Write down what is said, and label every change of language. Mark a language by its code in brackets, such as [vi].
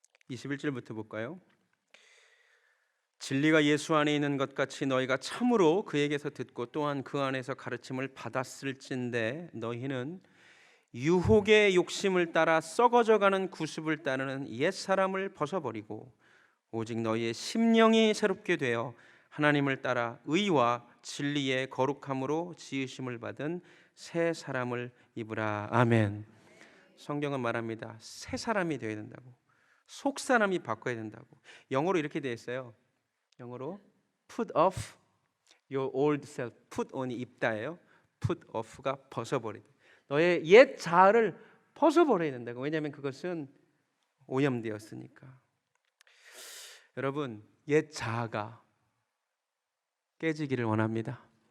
[ko] 21절부터 볼까요? 진리가 예수 안에 있는 것 같이 너희가 참으로 그에게서 듣고 또한 그 안에서 가르침을 받았을진데 너희는 유혹의 욕심을 따라 썩어져가는 구습을 따르는 옛 사람을 벗어버리고 오직 너희의 심령이 새롭게 되어 하나님을 따라 의와 진리의 거룩함으로 지으심을 받은 새 사람을 입으라. 아멘. 성경은 말합니다. 새 사람이 되어야 된다고. 속 사람이 바꿔야 된다고. 영어로 이렇게 되어 있어요. 영어로 [en] put off your old self. [ko] put on이 입다예요. put off가 벗어버리다. 너의 옛 자아를 벗어버려야 된다고. 왜냐하면 그것은 오염되었으니까. 여러분, 옛 자아가 깨지기를 원합니다.